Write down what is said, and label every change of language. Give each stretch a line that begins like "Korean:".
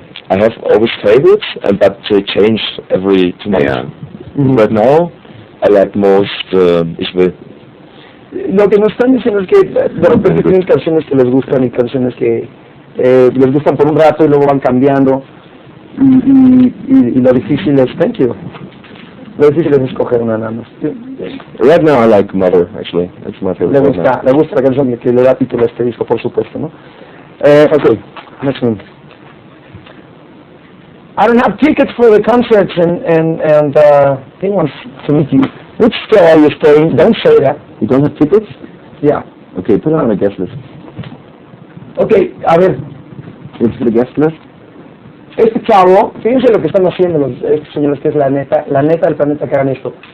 English: I have always favorites, but they change every 2 months. Yeah. Right now, I like most Ich will.
Spanish: Lo que nos están diciendo es que de repente tienen canciones que les gustan y canciones que les gustan por un rato y luego van cambiando y lo difícil es,
English: thank you,
Spanish: lo difícil es escoger una nada más.
English: Right now I like Mother, actually. That's my favorite song now.
Spanish: Le gusta la canción que le da título a este disco, por supuesto, ¿no?
English: Okay, next one. I don't have tickets for the concerts and he wants to meet you. Which store are you staying? Don't say that. You don't have tickets? Yeah. Okay, put it on the guest list.
Spanish: Okay, a ver,
English: It's the guest list?
Spanish: este chavo, fíjense lo que están haciendo estos señores, que es la neta del planeta que hagan esto.